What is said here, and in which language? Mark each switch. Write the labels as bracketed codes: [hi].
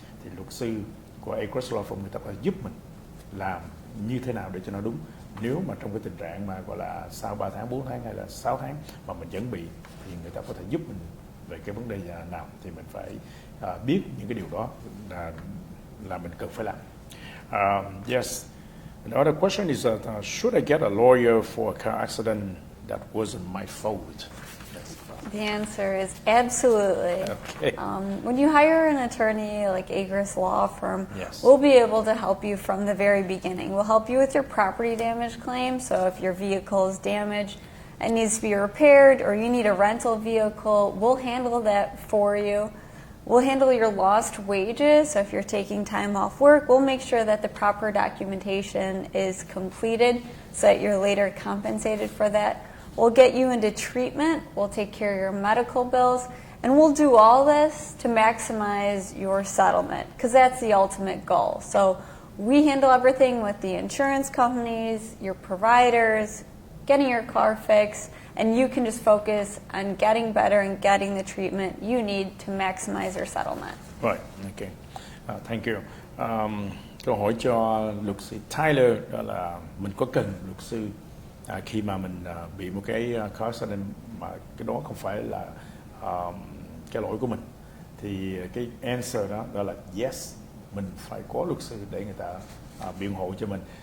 [vi] Thì luật sư của Agruss Law Firm người ta phải giúp mình làm như thế nào để cho nó đúng. Nếu mà trong cái tình trạng mà gọi là sau 3 tháng, 4 tháng hay là 6 tháng mà mình vẫn bị, thì người ta có thể giúp mình về cái vấn đề nào, thì mình phải biết những cái điều đó là mình cần phải làm. [en] Yes. Another question is that should I get a lawyer for a car accident that wasn't my fault? The answer is absolutely. Okay. When you hire an attorney like Agruss Law Firm, Yes. we'll be able to help you from the very beginning. We'll help you with your property damage claim. So if your vehicle is damaged and needs to be repaired, or you need a rental vehicle, we'll handle that for you. We'll handle your lost wages. So if you're taking time off work, we'll make sure that the proper documentation is completed so that you're later compensated for that. We'll get you into treatment. We'll take care of your medical bills. And we'll do all this to maximize your settlement, because that's the ultimate goal. So we handle everything with the insurance companies, your providers, getting your car fixed, and you can just focus on getting better and getting the treatment you need to maximize your settlement. Right, okay. Thank you. [vi] Câu hỏi cho luật sư Tyler đó là mình có cần luật sư khi mà mình bị một cái car accident mà cái đó không phải là cái lỗi của mình, thì cái answer đó là [en] yes, [vi] mình phải có luật sư để người ta biện hộ cho mình.